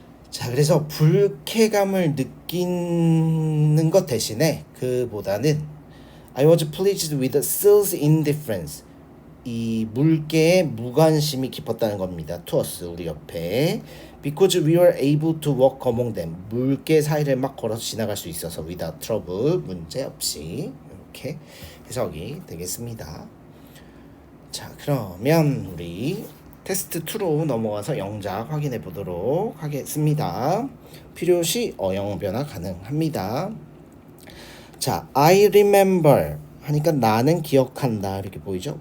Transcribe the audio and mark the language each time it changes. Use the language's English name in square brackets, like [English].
[Korean] 자, 그래서 불쾌감을 느끼는 것 대신에 그보다는 [English] I was pleased with the seal's indifference, [Korean] 이 물개의 무관심이 깊었다는 겁니다. [English] to us, [Korean] 우리 옆에. [English] Because we were able to walk among them, [Korean] 물개 사이를 막 걸어서 지나갈 수 있어서 [English] without trouble, [Korean] 문제 없이. 이렇게 해석이 되겠습니다. 자, 그러면 우리 테스트 2로 넘어가서 영작 확인해 보도록 하겠습니다. 필요시 어영 변화 가능합니다. 자, [English] I remember [Korean] 하니까 나는 기억한다 이렇게 보이죠?